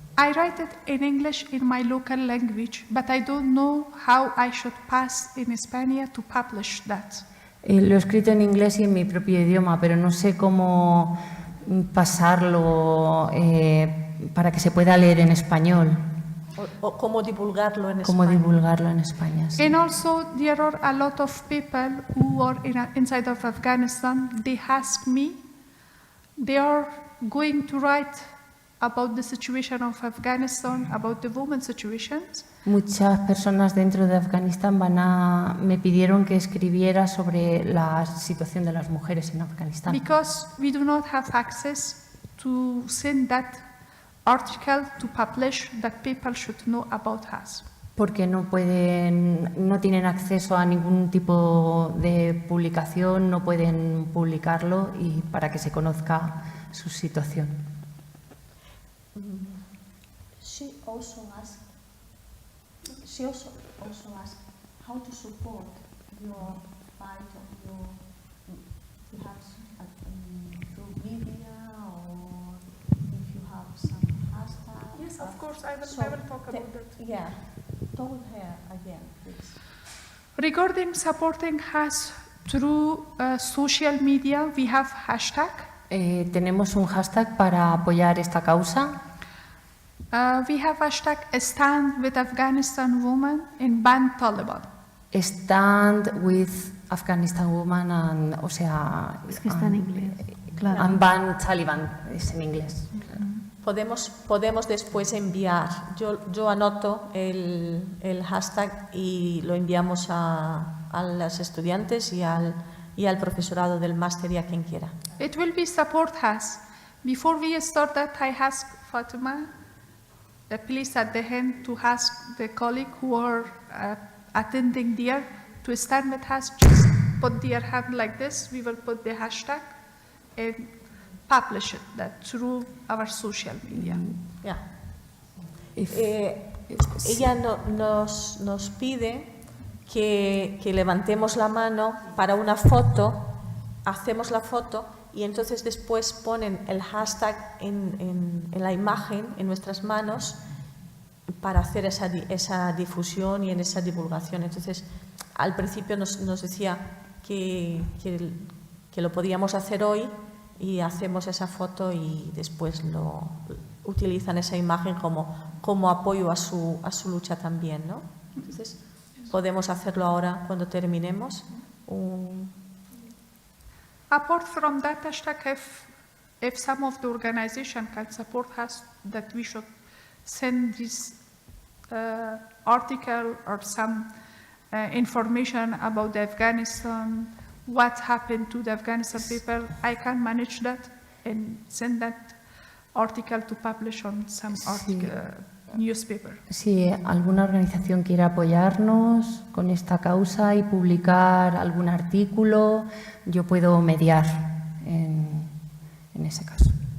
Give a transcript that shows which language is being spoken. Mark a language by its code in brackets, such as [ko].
[en] I write it in English in my local language, but I don't know how I should pass in España to publish that. [es] Lo he escrito en inglés y en mi propio idioma, pero no sé cómo pasarlo para que se pueda leer en español. O cómo divulgarlo en España. Cómo divulgarlo en España, sí. [en] And also there are a lot of people who are inside of Afghanistan. They ask me, they are going to write about the situation of Afghanistan, about the women's situations. [es] Muchas personas dentro de Afganistán me pidieron que escribiera sobre la situación de las mujeres en Afganistán. [en] Because we do not have access to send that article to publish that people should know about us. [es] Porque no tienen acceso a ningún tipo de publicación, no pueden publicarlo y para que se conozca su situación. [en] She also asked how to support your fight of your perhaps through media or if you have some hashtag. Yes, of course, I will talk about that. Yeah, talk with her again, please. Regarding supporting us through social media, we have hashtag. [es] Tenemos un hashtag para apoyar esta causa. [en] We have hashtag Stand with Afghanistan Women and Ban Taliban. [es] Stand with Afghanistan Women, o sea... Es que está en inglés. Claro. Unban Taliban es en inglés. Claro. Podemos después enviar, yo anoto el hashtag y lo enviamos a los estudiantes y al profesorado del máster y a quien quiera. [en] It will be support has. Before we start that, I ask Fatima, please at the end to ask the colleague who are attending there to stand with us, just put their hand like this, we will put the hashtag and publish it that through our social media. Yeah. [es] Ella nos pide que levantemos la mano para una foto, hacemos la foto y entonces después ponen el hashtag en la imagen, en nuestras manos, para hacer esa difusión y en esa divulgación. Entonces, al principio nos decía que lo podíamos hacer hoy y hacemos esa foto y después utilizan esa imagen como apoyo a su lucha también, ¿no? Entonces, podemos hacerlo ahora cuando terminemos. [en] Apart from that hashtag, if some of the organization can support us, that we should send this article or some information about the Afghanistan, what happened to the Afghanistan people, I can manage that and send that article to publish on some newspaper. [es] Si alguna organización quiere apoyarnos con esta causa y publicar algún artículo, yo puedo mediar en ese caso.